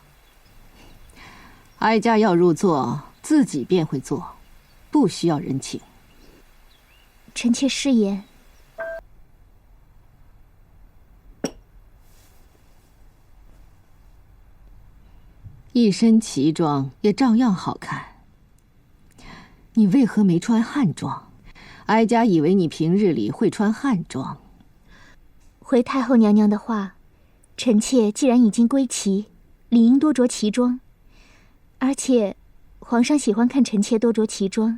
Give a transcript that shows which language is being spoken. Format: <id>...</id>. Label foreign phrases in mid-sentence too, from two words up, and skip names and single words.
<zh>哀家要入座，自己便會坐，不需要人請。臣妾失言。一身旗裝也照樣好看，你為何沒穿漢裝？哀家以為你平日裡會穿漢裝。回太后娘娘的話，臣妾既然已經歸齊，理應多着旗裝，而且皇上喜歡看臣妾多着旗裝。</zh>